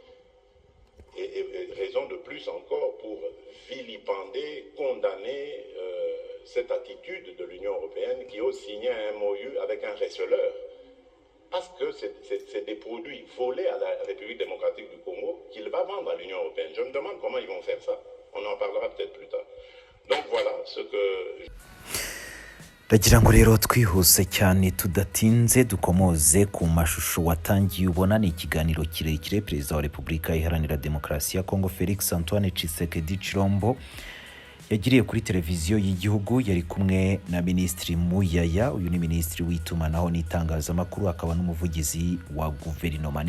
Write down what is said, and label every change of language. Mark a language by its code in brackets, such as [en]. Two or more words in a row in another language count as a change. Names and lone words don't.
[fr] Et raison de plus encore pour vilipender, condamner cette attitude de l'Union européenne qui ose signer un MOU avec un receleur. Parce que c'est des produits volés à la République démocratique du Congo qu'il va vendre à l'Union européenne. Je me demande comment ils vont faire ça. On en parlera peut-être plus tard. Donc voilà ce que... [rw] ndagira ngo rero twihuse cyane tudatinze dukomoze ku mashusho watangiye ubona. Ni ikiganiro kirekire perezida wa Repubulika Iharanira Demokarasi ya Kongo Felix Antoine Tshisekedi Tshilombo yagiriye kuri televiziyo y'igihugu. Yari kumwe na Minisitiri Muyaya, uyu ni Minisitiri w'itumanaho n'itangazamakuru akaba n'umuvugizi wa guverinoma.